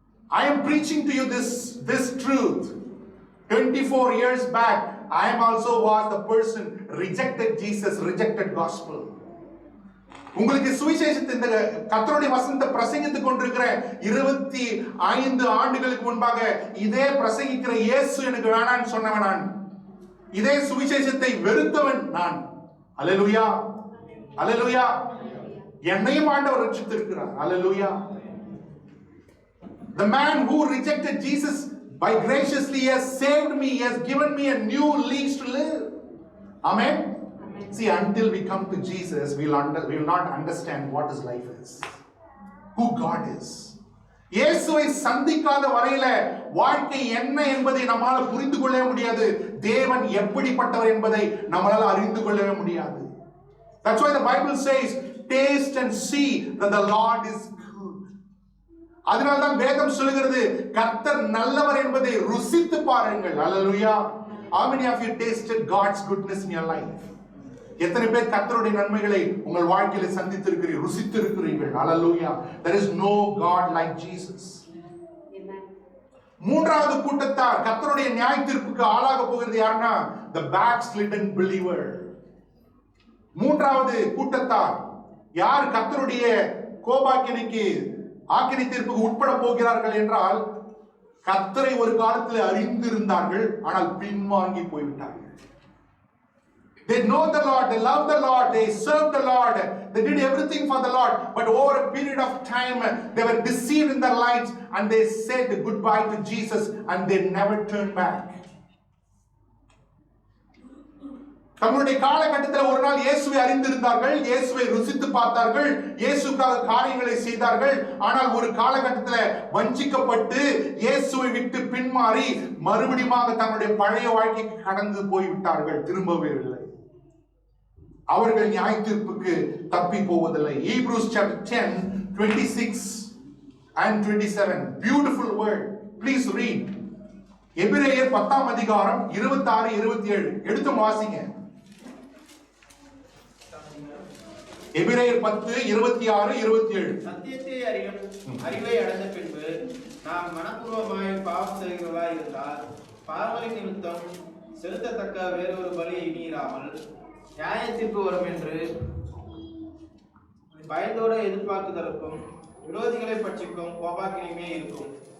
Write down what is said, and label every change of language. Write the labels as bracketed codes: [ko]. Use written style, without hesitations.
[en] I am preaching to you this truth. 24 years back, I am also was the person rejected Jesus, rejected gospel. [ta] உங்களுக்கு சுவிசேஷத்தை இந்த கர்த்தருடைய வசனத்தை பிரசங்கித்துக் கொண்டிருக்கிற 25 ஆண்டுகளுக்கு முன்பாக இதே பிரசங்கிக்கிற இயேசு எனக்கு வேணான்னு சொன்னவன் நான். இதே சுவிசேஷத்தை வெறுத்தவன் நான். அல்லேலூயா, அல்லேலூயா. என்னையும் ஆண்டவர் ரட்சித்திருக்கிறார். அல்லேலூயா. [en] The man who rejected Jesus by graciously has saved me, he has given me a new lease to live. Amen. See, until we come to Jesus, we will not understand what his life is, who God is. [ta] இயேசுவை சந்திக்காத வரையில வாழ்க்கை என்ன என்பதை நம்மால் புரிந்து கொள்ளவே முடியாது. தேவன் எப்படிப்பட்டவர் என்பதை நம்மால் அறிந்து கொள்ளவே முடியாது. [en] That's why the Bible says, taste and see that the Lord is good. [ta] அதனால்தான் வேதம் சொல்கிறது கர்த்தர் நல்லவர் என்பதை ருசித்து பாருங்கள். அல்லேலூயா. [en] How many of you tasted God's goodness in your life? [ta] எத்தனை பேர் கர்த்தருடைய நன்மைகளை உங்கள் வாழ்க்கையில சந்தித்திருக்கிறீர்கள், ருசித்திருக்கிறீர்கள்? அல்லேலூயா. [en] There is no God like Jesus. [ta] மூன்றாவது கூட்டத்தார் கர்த்தருடைய நியாய தீர்ப்புக்கு ஆளாக போகிறது யாருன்னா [en] the backslidden believer. [ta] மூன்றாவது கூட்டத்தார் யார் கர்த்தருடைய கோபாக்கினைக்கு ஆக்கினை தீர்ப்புக்கு உட்பட போகிறார்கள் என்றால் கர்த்தரை ஒரு காலத்தில் அறிந்திருந்தார்கள், ஆனால் பின்வாங்கி போய்விட்டார்கள். [en] They know the Lord, they love the Lord, they serve the Lord, they did everything for the Lord, but over a period of time they were deceived in their lives and they said goodbye to Jesus and they never turned back. [ta] தங்களுடைய காலகட்டத்தில் ஒரு நாள் இயேசுவை அறிந்திருந்தார்கள், இயேசுவை ருசித்து பார்த்தார்கள், இயேசுக்காக காரியங்களை செய்தார்கள். ஆனால் ஒரு காலகட்டத்தில் வஞ்சிக்கப்பட்டு இயேசுவை விட்டு பின்மாறி மறுபடியும் தங்களுடைய பழைய வாழ்க்கைக்கு கடந்து போய்விட்டார்கள், திரும்பவே இல்லை. அவர்கள் நியாய தீர்ப்புக்கு தப்பி போவதில்லை. [en] Hebrews chapter 10 26 and 27 beautiful word, please read. [ta] எபிரேயர் 10ஆம் அதிகாரம் 26 27 எடுத்து வாசிங்க. எபிரேயர் 10 26 27. சத்தியத்தை அறிவை அடைந்த பின்பு நாம் மனப்பூர்வமாய் பாவம் செய்கிறவர்களாய் இருந்தால் பாவங்களின் நிமித்தம் செலுத்தத்தக்க வேறொரு பலி இனியிராமல் நியாய தீர்ப்பு வரும் என்று பயத்தோடு எதிர்பார்க்குதலுக்கும் விரோதிகளை பட்சிக்கும் கோபாக்கினையுமே இருக்கும்.